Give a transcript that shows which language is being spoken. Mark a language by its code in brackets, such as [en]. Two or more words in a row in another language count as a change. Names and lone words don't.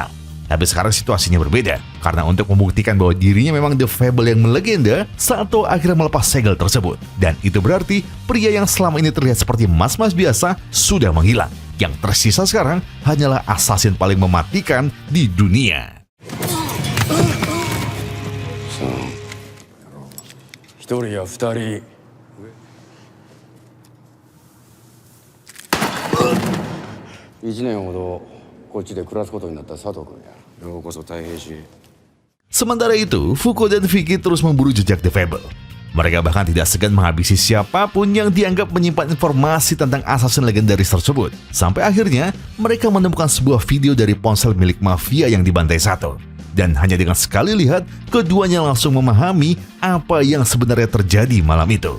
[id] Tapi sekarang situasinya berbeda, karena untuk membuktikan bahwa dirinya memang The Fable yang melegenda, Sato akhirnya melepas segel tersebut. Dan itu berarti pria yang selama ini terlihat seperti mas-mas biasa sudah menghilang. Yang tersisa sekarang hanyalah assassin paling mematikan di dunia. [ja] 1 人や2人 1年ほどこっちで暮らすことになった佐藤君や。ようこそ太平市。 [id] Sementara itu, Fuko dan Vicky terus memburu jejak The Fable. Mereka bahkan tidak segan menghabisi siapapun yang dianggap menyimpan informasi tentang assassin legendaris tersebut. Sampai akhirnya, mereka menemukan sebuah video dari ponsel milik mafia yang dibantai Sato. Dan hanya dengan sekali lihat, keduanya langsung memahami apa yang sebenarnya terjadi malam itu.